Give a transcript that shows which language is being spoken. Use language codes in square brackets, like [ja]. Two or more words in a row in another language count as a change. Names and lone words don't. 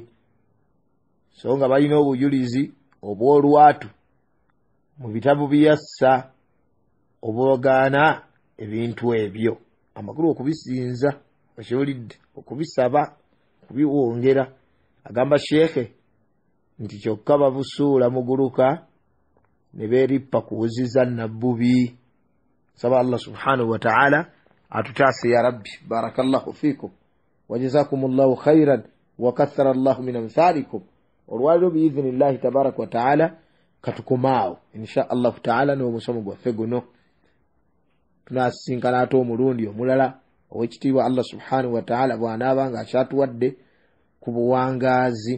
[lg] So nga balina obujulizi obw'olwatu mu bitabo byassa obwagaana ebintu ebyo, amakulu okubisinza, okiwulidde, okubisaba, kubiwongera. Agamba Sheikhe nti kyokka babusuula muguluka ne beerippa kuwuziza nabbubi. Saba [ar] الله سبحانه وتعالى [lg] atutaase [ar] يا ربي. بارك الله فيكم وجزاكم الله خيرا وكثر الله من أمثالكم. [lg] Olwaliro [ar] بإذن الله تبارك وتعالى [lg] katukomaawo [ar] إن شاء الله تعالى [lg] n'omusomo gwaffe guno. Tunasinkana ate omulundi omulala ow'ekitiibwa [ar] الله سبحانه وتعالى [lg] bw'anaaba nga akyatuwadde ku buwangaazi.